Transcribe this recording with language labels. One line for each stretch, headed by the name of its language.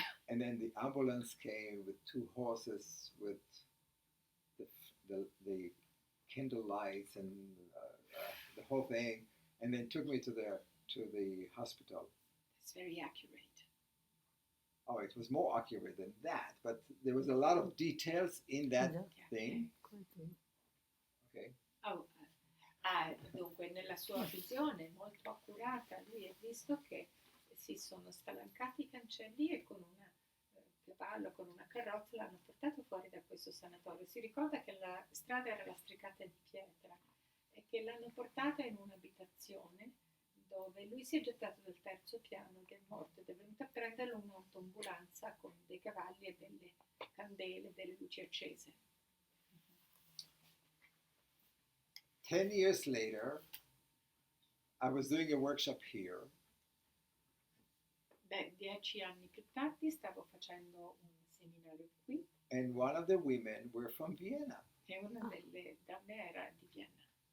English: And then the ambulance came with 2 horses with the candle lights and the whole thing, and then took me to the hospital. It's very accurate. Oh, it was more accurate than that, but there was a lot of details in that thing. Okay.
Italian: Oh, dunque, nella sua visione molto accurata, lui ha visto che si sono spalancati i cancelli e con un cavallo, con una carrozza, l'hanno portato fuori da questo sanatorio. Si ricorda che la strada era lastricata di pietra e che l'hanno portata in un'abitazione dove lui si è gettato dal 3° piano ed è morto, ed è venuta a prenderlo un'autoambulanza con dei cavalli e delle candele, delle luci accese.
English: 10 years later, I was doing a workshop here,
Italian: Beh, 10 anni più tardi stavo facendo un seminario qui
English: and one of the women were from Vienna.
Italian: e una delle donne era di Vienna.